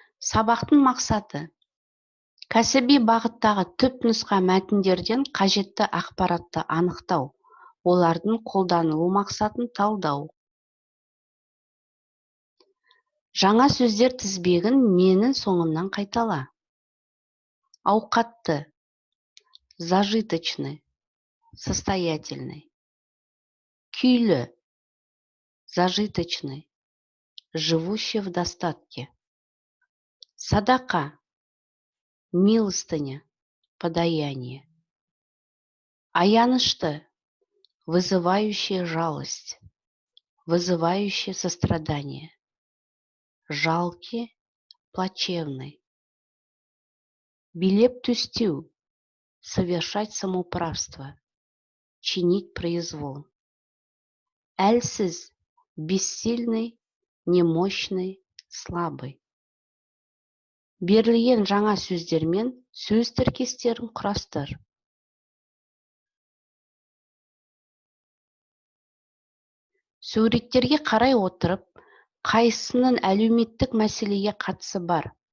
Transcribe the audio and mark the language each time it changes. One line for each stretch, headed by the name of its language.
Kazakh: Сабақтың мақсаты: кәсіби бағыттағы түпнұсқа мәтіндерден қажетті ақпаратты анықтау, олардың қолданылу мақсатын талдау. Жаңа сөздер тізбегін менің соңымнан қайтала. Ауқатты,
Russian: зажиточный, состоятельный.
Kazakh: Күйлі,
Russian: зажиточный, живущий в достатке.
Kazakh: Садақа,
Russian: милостыня, подаяние.
Kazakh: Аянышты,
Russian: вызывающая жалость, вызывающая сострадание. Жалкий, плачевный.
Kazakh: Билеп түстеу,
Russian: совершать самоуправство, чинить произвол.
Kazakh: Әлсіз,
Russian: бессильный, немощный, слабый.
Kazakh: Берілген жаңа сөздермен сөз тіркестерін құрастыр. Суреттерге қарай отырып, қайсының әлеуметтік мәселеге қатысы бар?